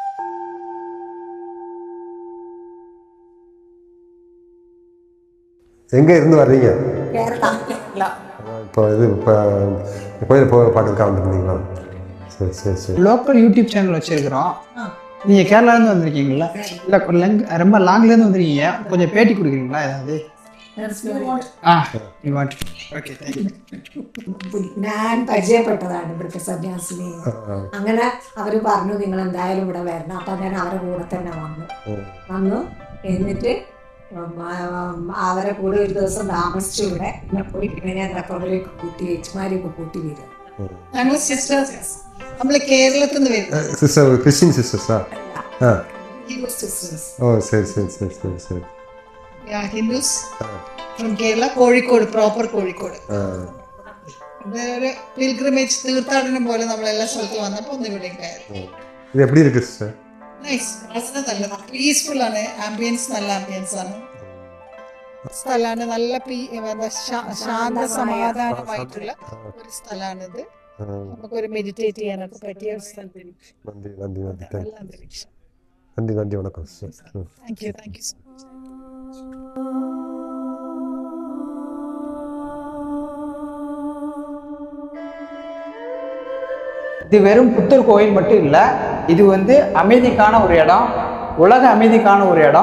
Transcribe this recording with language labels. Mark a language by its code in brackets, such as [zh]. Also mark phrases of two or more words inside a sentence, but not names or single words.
[ta] எங்கே இருந்து வர்றீங்க? கோயில் பார்க்கறதுக்காக வந்துருந்தீங்களா? சரி சரி சரி. [en] local YouTube channel [ta] வச்சுருக்கிறோம். நீங்கள் கேரளாலேருந்து வந்திருக்கீங்களா? இல்லை ரொம்ப லாங்லேருந்து வந்துருக்கீங்க. கொஞ்சம் பேட்டி கொடுக்குறீங்களா ஏதாவது? [ml] ഞാൻ പരിചയപ്പെട്ടതാണ് ഇവിടുത്തെ സന്യാസിനി. അങ്ങനെ അവര് പറഞ്ഞു നിങ്ങൾ എന്തായാലും ഇവിടെ വരണം. അപ്പൊ ഞാൻ അവരെ കൂടെ തന്നെ വന്നു എന്നിട്ട് അവരെ കൂടെ ഒരു ദിവസം താമസിച്ചു. ഇവിടെ പോയി പിന്നെ ഞാൻ അവരെയൊക്കെ കൂട്ടി ചേച്ചിമാരെയൊക്കെ കൂട്ടി വരും. ഞങ്ങൾ സിസ്റ്റേഴ്സ്, നമ്മള് കേരളത്തിൽ നിന്ന് വരും. [en] Christian sisters? Hindus from Kerala, കോഴിക്കോട്, പ്രോപ്പർ കോഴിക്കോട്. [ml] ഒരു പിൽഗ്രിമേജ് തീർത്ഥാടനം പോലെ നമ്മളെല്ലാ സ്ഥലത്തും വന്നപ്പോൾ ഒന്ന് ഇവിടെ കയറി. [ta] ഇത് எப்படி இருக்கு சிஸ்டர்? [ml] നൈസ്, വളരെ നല്ലതാണ്. പീസ്ഫുൾ ആണ്. ആംബിയൻസ് നല്ല ആംബിയൻസ് ആണ്. സ്ഥലമാണ്. നല്ല ശാന്ത സമാധാനമായിട്ടുള്ള ഒരു സ്ഥലമാണിത്. നമുക്കൊരു മെഡിറ്റേറ്റ് ചെയ്യാനൊക്കെ പറ്റിയ ഒരു സ്ഥലത്ത്. നല്ല അന്തരീക്ഷം. [ta] நன்றி நன்றி, வணக்கம் சிஸ்டர். [en] thank you thank you so much. [ta] இது வெறும் புத்தர் கோயில் மட்டும் இல்லை, இது அமைதிக்கான ஒரு இடம், உலக அமைதிக்கான ஒரு இடம்.